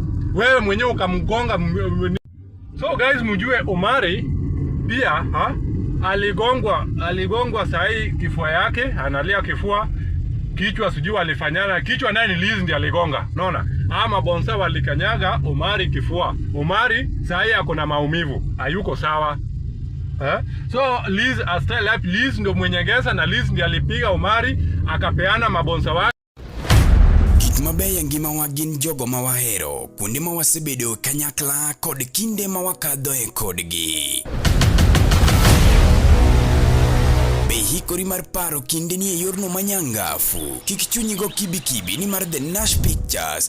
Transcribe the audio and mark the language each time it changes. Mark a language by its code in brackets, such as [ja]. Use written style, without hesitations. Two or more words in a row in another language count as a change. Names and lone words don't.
[sw] Wewe mwenyewe ukamgonga. [en] So guys, [sw] mjue Omari pia aligongwa sahi kifua yake, analia kifua, kichwa sijui alifanyana, kichwa naye ni Liz ndiye aligonga. Unaona? Ama bonsa walikanyaga Omari kifua. Omari sahi ako na maumivu, hayuko sawa. So Liz astyle up, Liz ndio mwenye Egesa na Liz ndiye alipiga Omari akapeana mabonsa wake. [luo] Mabeya ngima wagin jogo mawahero kundi mawasebedo kanyakla kod kinde mawakadhoe kodgi. Behikori mar paro kinde ni yorno manyangafu. Kikichunyigo kibi ni mar The Nash Pictures.